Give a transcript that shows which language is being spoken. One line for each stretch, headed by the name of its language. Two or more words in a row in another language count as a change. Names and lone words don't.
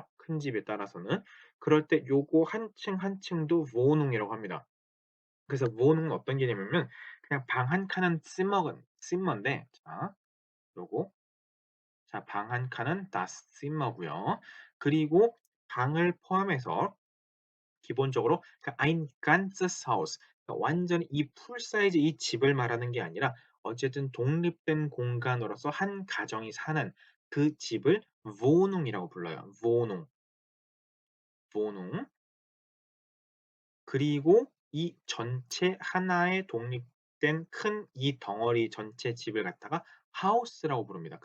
Korean: 큰 집에 따라서는. 그럴 때 요거 한 층 한 층도 wohnung이라고 합니다. 그래서 wohnung은 어떤 개념이냐면 그냥 방 한 칸은 Zimmer인데 자 요거 자, 방 한 칸은
German: das Zimmer
Korean: 고요. 그리고 방을 포함해서 기본적으로 그러니까
German: ein ganzes Haus
Korean: 그러니까 완전히 이 풀 사이즈 이 집을 말하는 게 아니라 어쨌든 독립된 공간으로서 한 가정이 사는 그 집을 Wohnung이라고 불러요.
German: Wohnung, Wohnung.
Korean: 그리고 이 전체 하나의 독립된 큰 이 덩어리 전체 집을 갖다가 하우스라고 부릅니다.